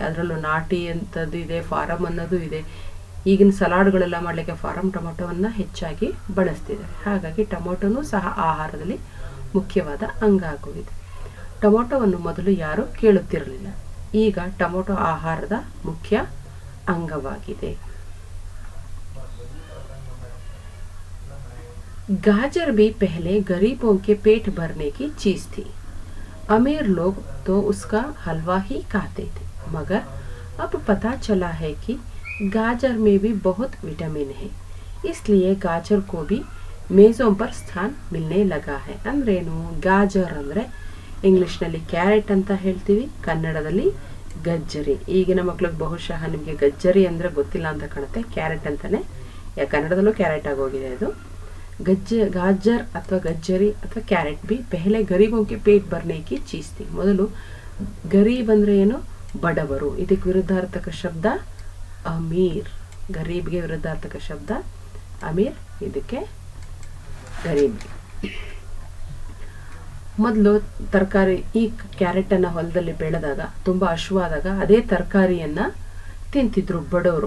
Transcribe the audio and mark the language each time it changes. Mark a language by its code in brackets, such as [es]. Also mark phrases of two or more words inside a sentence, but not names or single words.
[kn] ಅದರಲ್ಲೂ ನಾಟಿ ಅಂತದ್ದು ಇದೆ, ಫಾರಮ್ ಅನ್ನೋದು ಇದೆ. ಈಗಿನ ಸಲಾಡ್ಗಳೆಲ್ಲ ಮಾಡಲಿಕ್ಕೆ [en] farm tomato [kn] ಹೆಚ್ಚಾಗಿ ಬಳಸ್ತಿದ್ದಾರೆ. ಹಾಗಾಗಿ ಟೊಮೊಟೊನೂ ಸಹ ಆಹಾರದಲ್ಲಿ ಮುಖ್ಯವಾದ ಅಂಗ ಆಗೋಗಿದೆ. ಟೊಮೊಟೊವನ್ನು ಮೊದಲು ಯಾರೂ ಕೇಳುತ್ತಿರಲಿಲ್ಲ, ಈಗ ಟೊಮೊಟೊ ಆಹಾರದ ಮುಖ್ಯ अंगवाಗಿದೆ. [hi] गाजर भी पहले गरीबों के पेट भरने की चीज थी. अमीर लोग तो उसका हलवा ही खाते थे, मगर अब पता चला है कि गाजर में भी बहुत विटामिन है, इसलिए गाजर को भी मेज़ों पर स्थान मिलने लगा है. [kn] ಅಂದ್ರೇನು? ಗಾಜರ್ ಅಂದರೆ ಇಂಗ್ಲಿಷ್ನಲ್ಲಿ ಕ್ಯಾರೆಟ್ ಅಂತ ಹೇಳ್ತೀವಿ, ಕನ್ನಡದಲ್ಲಿ ಗಜ್ಜರಿ. ಈಗಿನ ಮಕ್ಳಿಗೆ ಬಹುಶಃ ನಿಮಗೆ ಗಜ್ಜರಿ ಅಂದರೆ ಗೊತ್ತಿಲ್ಲ ಅಂತ ಕಾಣುತ್ತೆ, ಕ್ಯಾರೆಟ್ ಅಂತಾನೆ, ಕನ್ನಡದಲ್ಲೂ ಕ್ಯಾರೆಟ್ ಆಗೋಗಿದೆ ಇದು. [hi] गाजर अथवा गज्जरी अथवा ಕ್ಯಾರೆಟ್ भी पहले गरीबों के पेट भरने की चीज थी. [kn] ಮೊದಲು ಗರೀಬ್ ಅಂದ್ರೆ ಏನು? ಬಡವರು. ಇದಕ್ಕೆ ವಿರುದ್ಧಾರ್ಥಕ ಶಬ್ದ ಅಮೀರ್. ಗರೀಬ್ಗೆ ವಿರುದ್ಧಾರ್ಥಕ ಶಬ್ದ ಅಮೀರ್, ಇದಕ್ಕೆ ಗರೀಬ್. ಮೊದಲು ತರಕಾರಿ, ಈ ಕ್ಯಾರೆಟ್ ಅನ್ನ ಹೊಲದಲ್ಲಿ ಬೆಳೆದಾಗ ತುಂಬಾ ಹಸುವಾದಾಗ ಅದೇ ತರಕಾರಿಯನ್ನ ತಿಂತಿದ್ರು ಬಡವರು.